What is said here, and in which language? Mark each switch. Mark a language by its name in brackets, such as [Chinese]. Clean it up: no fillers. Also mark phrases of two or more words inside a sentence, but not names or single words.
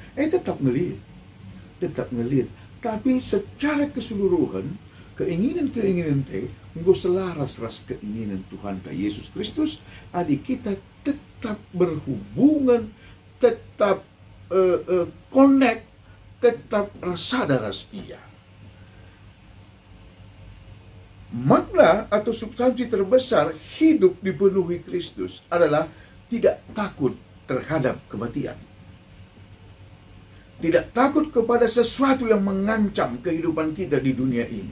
[Batak Karo] Tetap ngelit. Tetap ngelit. [Indonesian] Tapi secara keseluruhan, keinginan-keinginan engkau selaras ras keinginan Tuhan Yesus Kristus. Adik kita tetap berhubungan, tetap connect, [Batak Karo] tetap ras ia. [Indonesian] Makna atau substansi terbesar hidup dipenuhi Kristus adalah tidak takut terhadap kematian. Tidak takut kepada sesuatu yang mengancam kehidupan kita di dunia ini.